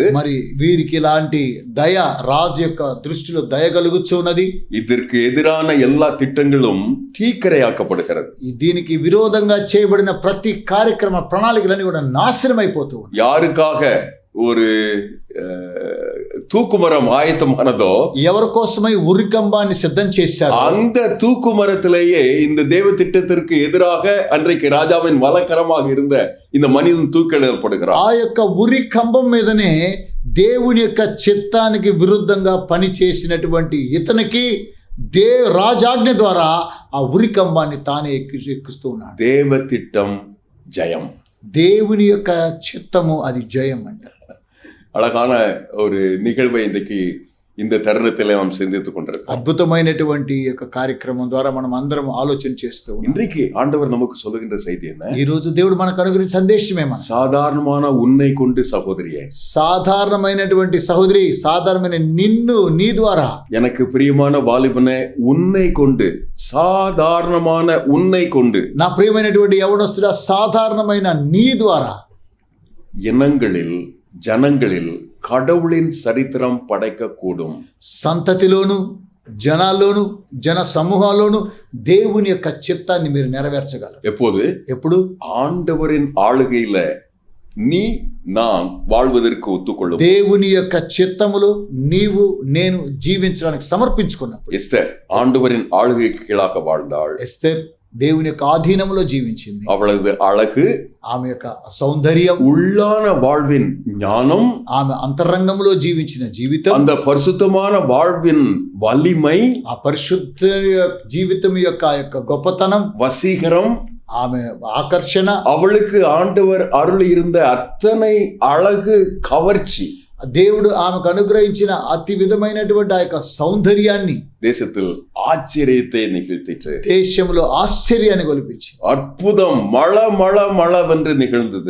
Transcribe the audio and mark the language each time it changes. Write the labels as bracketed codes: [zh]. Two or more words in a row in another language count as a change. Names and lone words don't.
[te] మరి వీరికి ఇలాంటి దయ రాజు యొక్క దృష్టిలో దయ కలుగుచున్నది. [ta] இதற்கு எதிரான எல்லா திட்டங்களும் தீக்கிரையாக்கப்படுகிறது. [te] దీనికి విరోధంగా చేయబడిన ప్రతి కార్యక్రమ ప్రణాళికలన్నీ కూడా నాశనం అయిపోతూ ఉన్నాయి. [ta] யாருக்காக ஒரு தூக்குமரம் ஆயத்தமானதோ, [te] ఎవరి కోసమై ఉరికంబాన్ని సిద్ధం చేశారు, [ta] அந்த தூக்குமரத்திலேயே இந்த தேவ திட்டத்திற்கு எதிராக அன்றைக்கு ராஜாவின் வலக்கரமாக இருந்த இந்த மனிதன் தூக்கிடப்படுகிறார். [te] ఆ యొక్క ఉరి కంబం మీదనే దేవుని యొక్క చిత్తానికి విరుద్ధంగా పని చేసినటువంటి ఇతనికి రాజాజ్ఞ ద్వారా ఆ ఉరి కంబాన్ని తానే ఎక్కిస్తూ ఉన్నాడు. [ta] தேவ திட்டம் ஜெயம். [te] దేవుని యొక్క చిత్తము అది జయం అంట. [ta] அழகான ஒரு நிகழ்வை இன்றைக்கு இந்த தருணத்திலே நாம் சிந்தித்துக் கொண்டிருக்கிறோம். [te] అద్భుతమైనటువంటి యొక్క కార్యక్రమం ద్వారా మనం అందరం ఆలోచన చేస్తూ ఉన్నాం. [ta] இன்றைக்கு ஆண்டவர் நமக்கு சொல்லுகின்ற செய்தி என்ன? [te] ఈ రోజు దేవుడు మనకు అనుగ్రహించిన సందేశం ఏమన్నా? [ta] சாதாரணமான உன்னை கொண்டு சகோதரியே, [te] సాధారణమైనటువంటి సహోదరి, సాధారణమైన నిన్ను నీ ద్వారా, [ta] எனக்கு பிரியமான வாலிபனே, உன்னை கொண்டு, சாதாரணமான உன்னை கொண்டு, [te] నా ప్రియమైనటువంటి యవనస్తుడా, సాధారణమైన నీ ద్వారా [ta] இனங்களில் ஜனங்களில் கடவுளின் சரித்திரம் படைக்கக்கூடும். [te] సంతతిలోను జనాల్లోను జన సమూహాల్లోను దేవుని యొక్క చిత్తాన్ని మీరు నెరవేర్చగలరు. [ta] எப்போது? [te] ఎప్పుడు? [ta] ஆண்டவரின் ஆளுகையில நீ நான் வாழ்வதற்கு ஒத்துக்கொள்ளும். [te] దేవుని యొక్క చిత్తములో నీవు నేను జీవించడానికి సమర్పించుకున్నప్పుడు. [ta] எஸ்தர் ஆண்டவரின் ஆளுகைக்கு கீழாக வாழ்ந்தாள். [te] ఎస్తేర్ దేవుని యొక్క ఆధీనంలో జీవించింది. [ta] அவளது அழகு, [te] ఆమె యొక్క సౌందర్యం, [ta] உள்ளான வாழ்வின் ஞானம், [te] ఆమె అంతరంగంలో జీవించిన జీవితం, [ta] அந்த பரிசுத்தமான வாழ்வின் வலிமை, [te] ఆ పరిశుద్ధ జీవితం యొక్క గొప్పతనం, [ta] வசீகரம், [te] ఆమె ఆకర్షణ, [ta] அவளுக்கு ஆண்டவர் அருள் இருந்த அத்தனை அழகு, கவர்ச்சி, [te] దేవుడు ఆమెకు అనుగ్రహించిన అతి విధమైనటువంటి ఆ యొక్క సౌందర్యాన్ని [ta] தேசத்தில் ஆச்சரியத்தை நிகழ்த்திற்று. [te] దేశంలో ఆశ్చర్యాన్ని గొలిపించి [ta] அற்புதம் மழ மழ மழவென்று நிகழ்ந்தது.